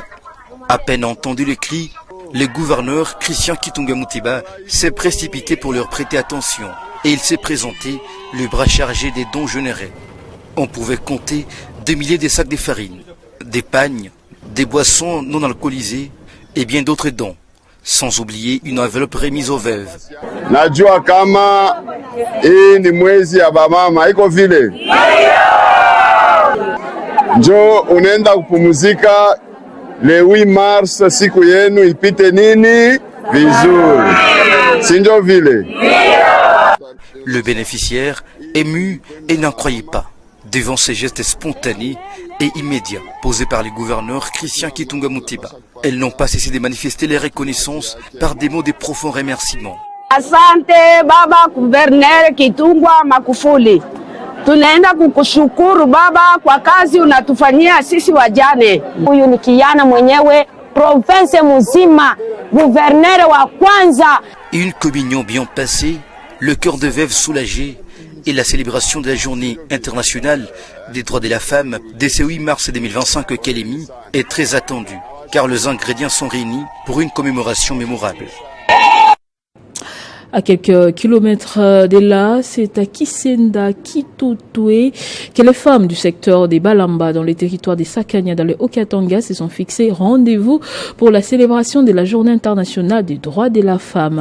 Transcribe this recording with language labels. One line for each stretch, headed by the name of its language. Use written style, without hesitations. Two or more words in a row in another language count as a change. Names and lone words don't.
French: À peine entendu le cri, le gouverneur Christian Kitungwa Muteba s'est précipité pour leur prêter attention et il s'est présenté, le bras chargé des dons générés. On pouvait compter des milliers de sacs de farine, des pagnes, des boissons non alcoolisées et bien d'autres dons, sans oublier une enveloppe remise aux veuves.
Swahili: Najua kama hii ni mwezi ya bamama iko vile. njo unaenda kupumzika
French: le 8 mars,
Swahili: siku yenu ipite nini vizuri, si njo vile?
French: Le bénéficiaire, ému et n'en croyait pas devant ces gestes spontanés et immédiats posés par les gouverneurs Christian Kitunga Mutiba. Elles n'ont pas cessé de manifester les reconnaissances par des mots de profonds remerciements.
Swahili: Asante baba gouverneur Kitungwa Makufuli. Tunaenda kukushukuru baba kwa kazi unatufanyia sisi wajane. Huyu ni kijana mwenyewe province mzima, gouverneur wa kwanza.
French: Une communion bien passée, le cœur de veuve soulagé et la célébration de la journée internationale des droits de la femme dès ce 8 mars 2025 au Kélémi est très attendue car les ingrédients sont réunis pour une commémoration mémorable. À quelques kilomètres de là, c'est à Kisenda, Kitotoué, que les femmes du secteur des Balamba dans les territoires des Sakania dans le Haut-Katanga se sont fixées rendez-vous pour la célébration de la Journée internationale des droits de la femme.